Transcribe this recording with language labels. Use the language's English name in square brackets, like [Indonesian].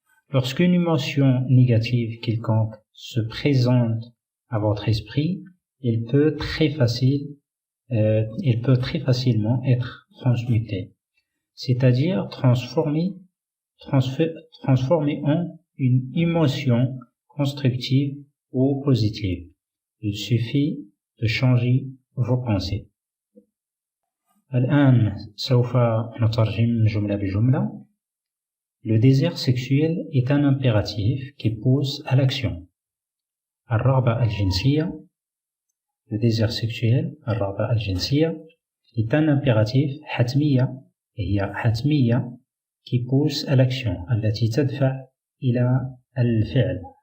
[French] Lorsqu'une émotion négative quelconque se présente à votre esprit, il peut très facilement être transmuté, c'est-à-dire transformé en une émotion constructive ou positive. Il suffit de changer vos pensées. [Arabic] الآن سوف نترجم جملة بجملة. [French] Le désir sexuel est un impératif qui pousse à l'action. [Arabic] الرغبة الجنسية. [French] Le désir sexuel, [Arabic] الرغبة الجنسية, [French] est un impératif [Arabic] حتمية، هي حتمية [French] qui pousse à l'action، [Arabic] التي تدفع إلى الفعل.